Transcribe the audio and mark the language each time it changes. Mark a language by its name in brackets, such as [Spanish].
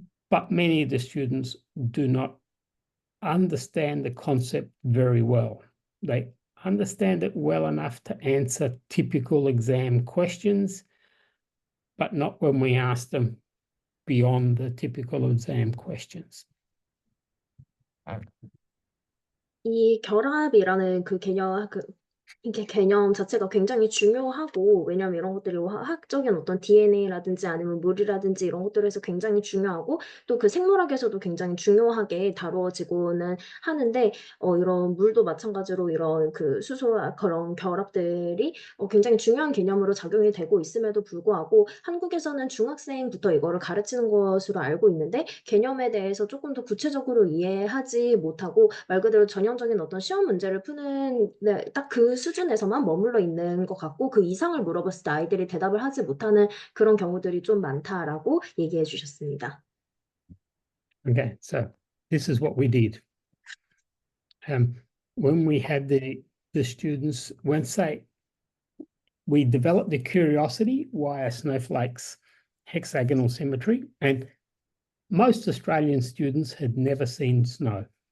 [English] But many of the students do not understand the concept very well. They understand it well enough to answer typical exam questions, but not when we ask them beyond the typical exam questions. [Korean] 이 결합이라는 그 이게 개념 자체가 굉장히 중요하고, 왜냐면 이런 것들이 화학적인 어떤 DNA라든지 아니면 물이라든지 이런 것들에서 굉장히 중요하고, 또 그 생물학에서도 굉장히 중요하게 다루어지고는 하는데, 이런 물도 마찬가지로 이런 그 수소와 그런 결합들이 굉장히 중요한 개념으로 작용이 되고 있음에도 불구하고, 한국에서는 중학생부터 이거를 가르치는 것으로 알고 있는데, 개념에 대해서 조금 더 구체적으로 이해하지 못하고, 말 그대로 전형적인 어떤 시험 문제를 푸는, 네, 딱 그 수준에서만 머물러 있는 것 같고, 그 이상을 물어봤을 때 아이들이 대답을 하지 못하는 그런 경우들이 좀 많다라고 얘기해 주셨습니다. [English] Okay, so this is what we did. When we had the students, we developed the curiosity why are snowflakes hexagonal symmetry, and most Australian students had never seen snow.